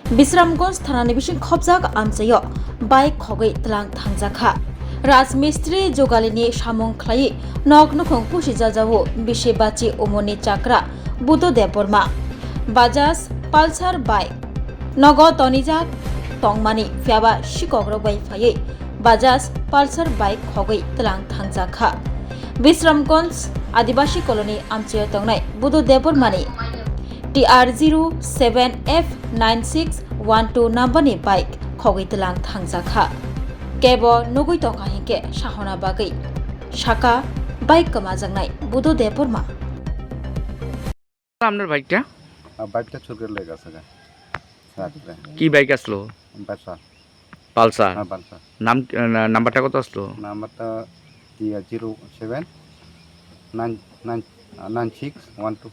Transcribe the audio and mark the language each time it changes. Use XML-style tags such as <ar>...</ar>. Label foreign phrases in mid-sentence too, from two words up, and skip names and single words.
<trp>Bisramgons thanani bising khobjak amchayo bike khogoi tlang thangjakha Rajmistri jogalini samung khlai nok nokhong pusi jajawo bise bachi omoni chakra Budo Deborma Bajaj Pulsar bike Nogo tonijak tongmani fiaba shikogrok bai phai Bajaj Pulsar bike khogoi tlang thangjakha Bisramgons Adibasi colony amchayo tongnai Budo Debormani TR07F9612 number ni bike khogoi tlang thangjakha Kebo nugui tongkha hingke sahona bagui Shaka bike kamajangnai Budo Deborma</trp> <bn>আপনার বাইকটা বাইকটা চোখের লেগে আছে কি বাইক আসলো পালসার পালসার হ্যাঁ পালসার নাম্বারটা কত আসলো নাম্বারটা 079612</bn>